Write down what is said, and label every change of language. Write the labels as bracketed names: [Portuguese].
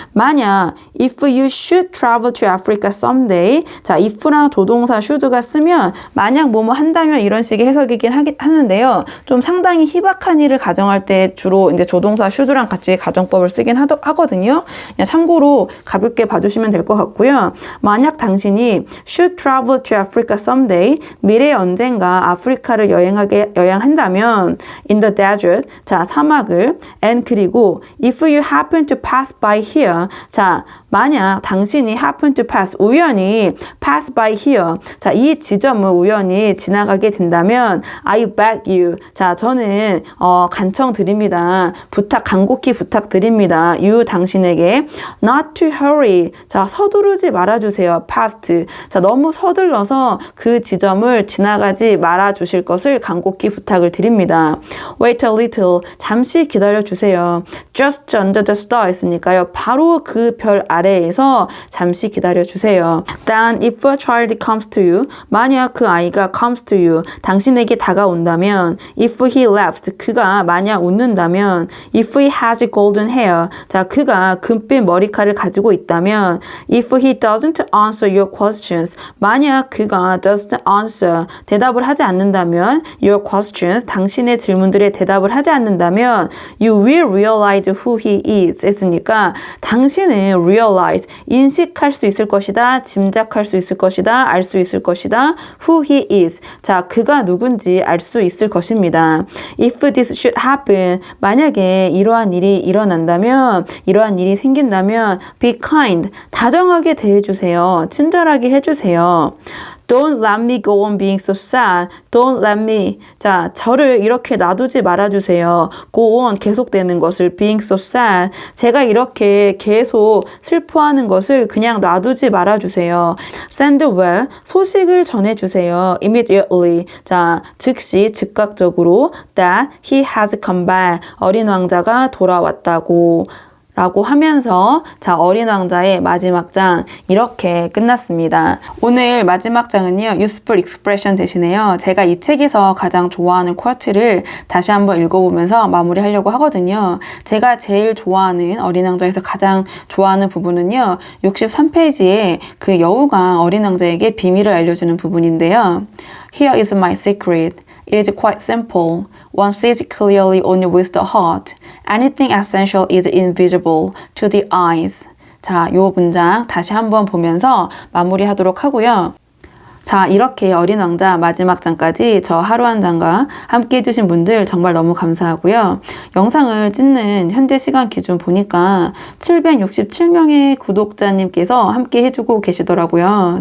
[Korean] 만약 [English] if you should travel to Africa someday, [Korean] 자, if랑 조동사 should가 쓰면 만약 뭐뭐 한다면 이런 식의 해석이긴 하는데요. 좀 상당히 희박한 일을 가정할 때 주로 이제 조동사 should랑 같이 가정법을 쓰긴 하거든요. 그냥 참고로 가볍게 봐주시면 될 것 같고요. 만약 당신이 [English] should travel to Africa someday, [Korean] 미래에 언젠가 아프리카를 여행한다면 [English] in the desert, [Korean] 자, 사막을, [English] and [Korean] 그리고 [English] if you happen to pass by here, [Korean] 자, 만약 당신이 [English] happen to pass, [Korean] 우연히 [English] pass by here, [Korean] 자, 이 지점을 우연히 지나가게 된다면 [English] I beg you, [Korean] 자, 저는 간청드립니다. 간곡히 부탁드립니다. [English] you, [Korean] 당신에게 [English] not to hurry, [Korean] 자, 서두르지 말아주세요. [English] past, [Korean] 자, 너무 서둘러서 그 지점을 지나가지 말아주실 것을 간곡히 부탁을 드립니다. [English] wait a little, [Korean] 잠시 기다려주세요. [English] just under the star [Korean] 했으니까요. 바로 그 별 아래에서 잠시 기다려주세요. [English] Then if a child comes to you, [Korean] 만약 그 아이가 [English] comes to you, [Korean] 당신에게 다가온다면 [English] if he laughs, [Korean] 그가 만약 웃는다면 [English] if he has golden hair, [Korean] 자, 그가 금빛 머리카락을 가지고 있다면 [English] if he doesn't answer your questions, [Korean] 만약 그가 [English] doesn't answer, [Korean] 대답을 하지 않는다면 [English] your questions, [Korean] 당신의 질문들에 대답을 하지 않는다면 [English] you will realize who he is [Korean] 했으니까 당신은 [English] realize, [Korean] 인식할 수 있을 것이다, 짐작할 수 있을 것이다, 알 수 있을 것이다, [English] who he is, [Korean] 자, 그가 누군지 알 수 있을 것입니다. [English] If this should happen, [Korean] 만약에 이러한 일이 일어난다면, 이러한 일이 생긴다면 [English] be kind, [Korean] 다정하게 대해주세요. 친절하게 해주세요. [English] Don't let me go on being so sad. Don't let me. [Korean] 자, 저를 이렇게 놔두지 말아주세요. [English] Go on, [Korean] 계속되는 것을 [English] being so sad. [Korean] 제가 이렇게 계속 슬퍼하는 것을 그냥 놔두지 말아주세요. [English] Send word, [Korean] 소식을 전해주세요. [English] Immediately. [Korean] 자, 즉시, 즉각적으로 [English] that he has come back. [Korean] 어린 왕자가 돌아왔다고. 라고 하면서 자, 어린 왕자의 마지막 장 이렇게 끝났습니다. 오늘 마지막 장은요, [English] useful expression [Korean] 대신에요, 제가 이 책에서 가장 좋아하는 쿼트를 다시 한번 읽어보면서 마무리하려고 하거든요. 제가 제일 좋아하는 어린 왕자에서 가장 좋아하는 부분은요, 63페이지에 그 여우가 어린 왕자에게 비밀을 알려주는 부분인데요. [English] Here is my secret. It is quite simple. One sees clearly only with the heart. Anything essential is invisible to the eyes. [Korean] 자, 요 문장 다시 한번 보면서 마무리하도록 하고요. 자, 이렇게 어린 왕자 마지막 장까지 저 하루 한 장과 함께 해주신 분들 정말 너무 감사하고요. 영상을 찍는 현재 시간 기준 보니까 767명의 구독자님께서 함께 해주고 계시더라고요.